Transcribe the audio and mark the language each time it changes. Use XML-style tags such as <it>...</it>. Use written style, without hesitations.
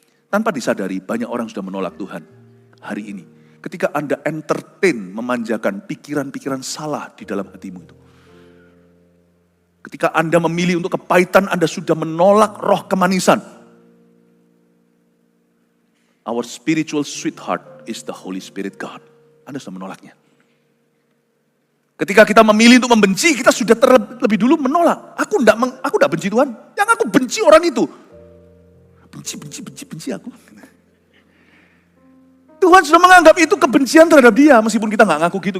<id>Tanpa disadari, banyak orang sudah menolak Tuhan hari ini. Ketika Anda entertain, memanjakan pikiran-pikiran salah di dalam hatimu itu. Ketika Anda memilih untuk kepahitan, Anda sudah menolak roh kemanisan.</id> <en>Our spiritual sweetheart is the Holy Spirit God.</en> <id>Anda sudah menolaknya. Ketika kita memilih untuk membenci, kita sudah terlebih dulu menolak. Aku enggak benci Tuhan. Yang aku benci orang itu. Benci aku. Tuhan sudah menganggap itu kebencian terhadap dia. Meskipun kita nggak ngaku gitu.</id>